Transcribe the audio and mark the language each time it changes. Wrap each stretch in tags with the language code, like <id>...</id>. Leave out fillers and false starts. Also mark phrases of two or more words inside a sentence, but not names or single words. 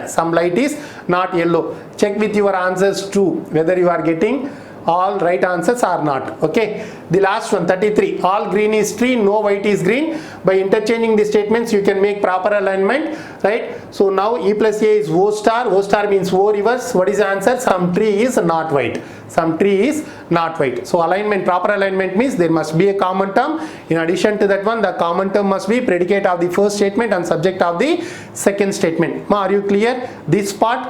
<en>Some light is not yellow. Check with your answers too, whether you are getting all right answers or not. Okay. The last one, 33. All green is tree, no white is green. By interchanging the statements, you can make proper alignment, right? So now E plus A is O star. O star means O reverse. What is the answer? Some tree is not white. Some tree is not white. So alignment, proper alignment means there must be a common term. In addition to that one, the common term must be predicate of the first statement and subject of the second statement. Are you clear? This part.</en>